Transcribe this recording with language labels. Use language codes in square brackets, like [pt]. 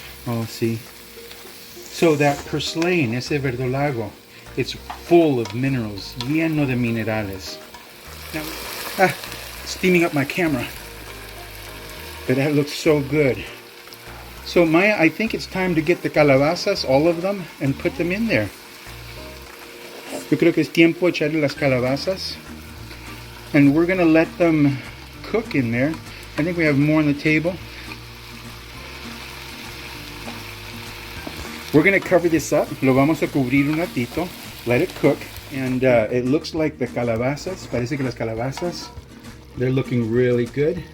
[en] Oh, see. So that purslane, [es] ese verdolago, [en] it's full of minerals, [es] lleno de minerales. [en] Now, steaming up my camera. But that looks so good. So Maya, I think it's time to get the calabazas, all of them, and put them in there. [es] Yo creo que es tiempo echarle las calabazas. [en] And we're going to let them cook in there. I think we have more on the table. We're going to cover this up. [es] Lo vamos a cubrir un ratito. [en] Let it cook. And it looks like the calabazas. [es] Parece que las calabazas, [en] they're looking really good.